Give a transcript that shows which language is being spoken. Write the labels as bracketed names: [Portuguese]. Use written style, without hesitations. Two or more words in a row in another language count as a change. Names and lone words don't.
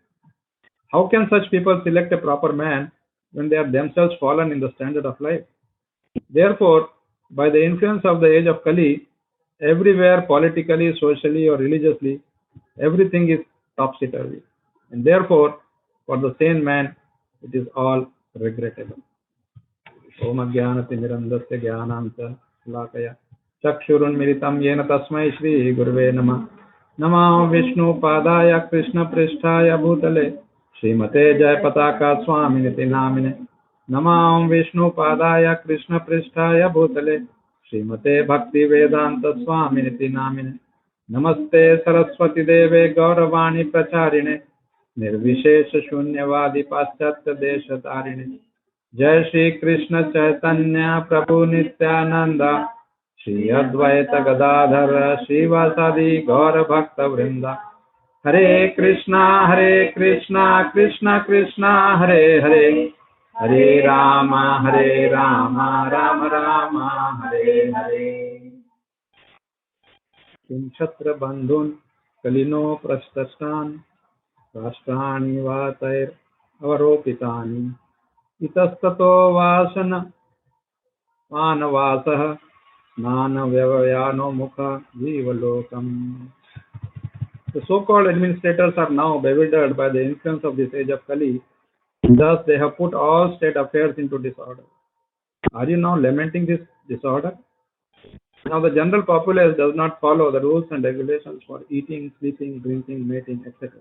[English] How can such people select a proper man when they are themselves fallen in the standard of life? Therefore, by the influence of the age of Kali, everywhere politically, socially, or religiously, everything is topsy-turvy. And therefore, for the sane man, it is all regrettable. [Sanskrit] ओम अज्ञानतिमिरन्धस्य ज्ञानाञ्जनशलाकया चक्षुरुन्मिलितं येन तस्मै श्रीगुरवे नमः नमो विष्णुपादाय कृष्णपृष्ठाय भूतले श्रीमते जयपताका स्वामिनिति नामिने नमो विष्णुपादाय कृष्णपृष्ठाय भूतले श्रीमते भक्तिवेदान्त स्वामिनिति नामिने नमस्ते सरस्वती देवे गौरवाणी प्रचारिणे निर्विशेष शून्यवादी पाश्चात्य देशतारिणे जय श्री कृष्ण चैतन्य प्रभु नित्यानंद श्री अद्वैत गदाधर श्रीवासादि गौर भक्त वृंद हरे कृष्णा कृष्णा कृष्णा हरे हरे हरे राम राम राम हरे हरे किं क्षत्र बंधुन कलिनो प्रस्तस्तान राष्ट्राणि वातैर अवरोपितानि इतस्ततो वासन मानवासः स्नानव्यवयानो मुख जीवलोकम्. [English] The so-called administrators are now bewildered by the influence of this age of Kali. Thus, they have put all state affairs into disorder. Are you now lamenting this disorder? Now, the general populace does not follow the rules and regulations for eating, sleeping, drinking, mating, etc.